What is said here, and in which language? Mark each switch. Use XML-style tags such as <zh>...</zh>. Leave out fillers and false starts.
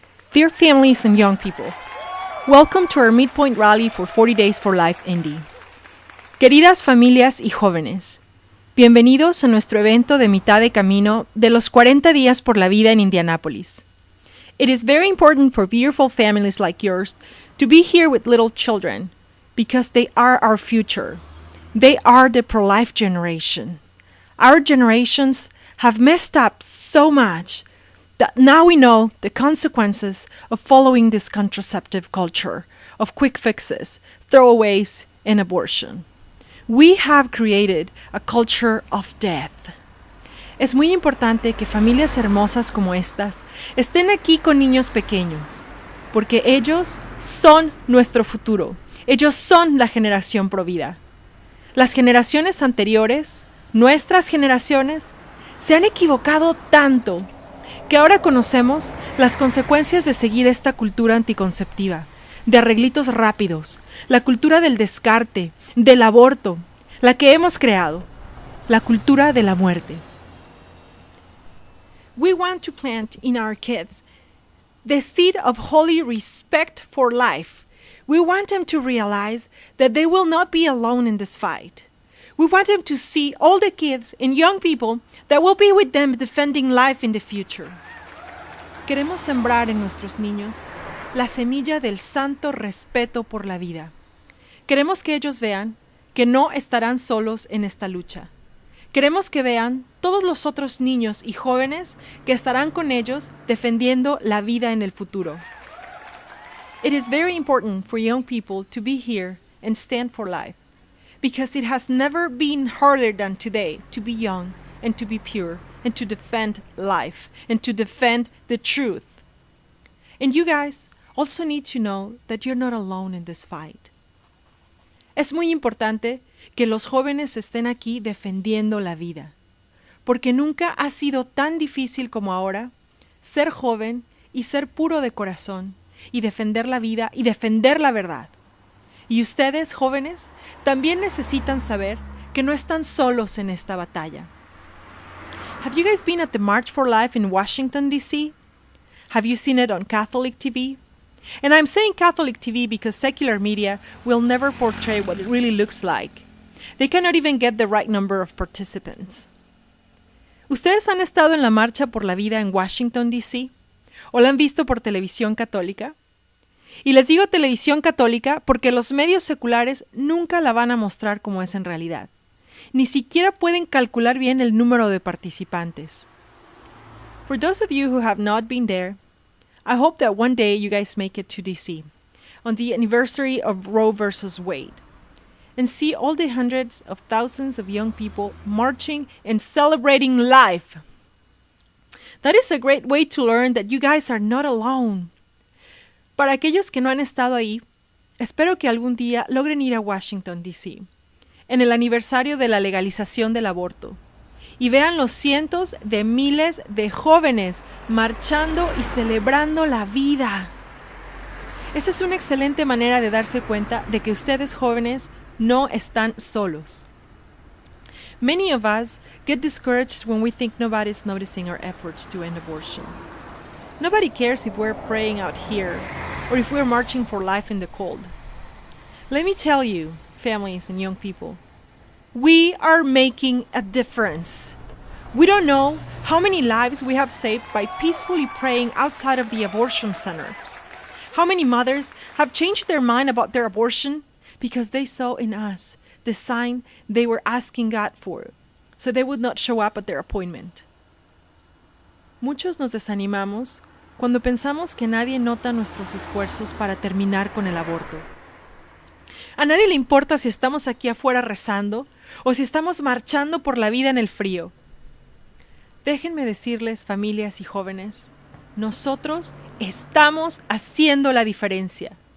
<en>Dear families and young people, welcome to our midpoint rally for 40 Days for Life Indy.</en> <es>Queridas familias y jóvenes, bienvenidos a nuestro evento de mitad de camino de los 40 días por la vida en Indianápolis.</es> <en>It is very important for beautiful families like yours to be here with little children because they are our future. They are the pro-life generation. Our generations have messed up so much that now we know the consequences of following this contraceptive culture of quick fixes, throwaways, and abortion. We have created a culture of death.</en> <es>Es muy importante que familias hermosas como estas estén aquí con niños pequeños, porque ellos son nuestro futuro. Ellos son la generación provida. Las generaciones anteriores, nuestras generaciones, se han equivocado tanto que ahora conocemos las consecuencias de seguir esta cultura anticonceptiva, de arreglitos rápidos, la cultura del descarte, del aborto, la que hemos creado, la cultura de la muerte.</es> <en>We want to plant in our kids the seed of holy respect for life. We want them to realize that they will not be alone in this fight. We want them to see all the kids and young people that will be with them defending life in the future.</en> <es>Queremos sembrar en nuestros niños la semilla del santo respeto por la vida. Queremos que ellos vean que no estarán solos en esta lucha. Queremos que vean todos los otros niños y jóvenes que estarán con ellos defendiendo la vida en el futuro.</es> <en>It is very important for young people to be here and stand for life, because it has never been harder than today to be young and to be pure and to defend life and to defend the truth. And you guys also need to know that you're not alone in this fight.</en> <es>Es muy importante que los jóvenes estén aquí defendiendo la vida, porque nunca ha sido tan difícil como ahora ser joven y ser puro de corazón y defender la vida y defender la verdad. Y ustedes, jóvenes, también necesitan saber que no están solos en esta batalla.</es> <en>Have you guys been at the March for Life in Washington, D.C.? Have you seen it on Catholic TV? And I'm saying Catholic TV because secular media will never portray what it really looks like. They cannot even get the right number of participants.</en> <es>¿Ustedes han estado en la Marcha por la Vida en Washington, D.C.? ¿O la han visto por televisión católica? Y les digo televisión católica porque los medios seculares nunca la van a mostrar como es en realidad. Ni siquiera pueden calcular bien el número de participantes.</es> <en>For those of you who have not been there, I hope that one day you guys make it to DC on the anniversary of Roe versus Wade and see all the hundreds of thousands of young people marching and celebrating life. That is a great way to learn that you guys are not alone.</en> <es>Para aquellos que no han estado ahí, espero que algún día logren ir a Washington, D.C., en el aniversario de la legalización del aborto, y vean los cientos de miles de jóvenes marchando y celebrando la vida. Esa es una excelente manera de darse cuenta de que ustedes jóvenes no están solos.</es> <en>Many of us get discouraged when we think nobody's noticing our efforts to end abortion. Nobody cares if we're praying out here or if we're marching for life in the cold. Let me tell you, families and young people, we are making a difference. We don't know how many lives we have saved by peacefully praying outside of the abortion center. How many mothers have changed their mind about their abortion because they saw in us the sign they were asking God for, so they would not show up at their appointment.</en> <es>Muchos nos desanimamos cuando pensamos que nadie nota nuestros esfuerzos para terminar con el aborto. A nadie le importa si estamos aquí afuera rezando o si estamos marchando por la vida en el frío. Déjenme decirles, familias y jóvenes, nosotros estamos haciendo la diferencia.</es>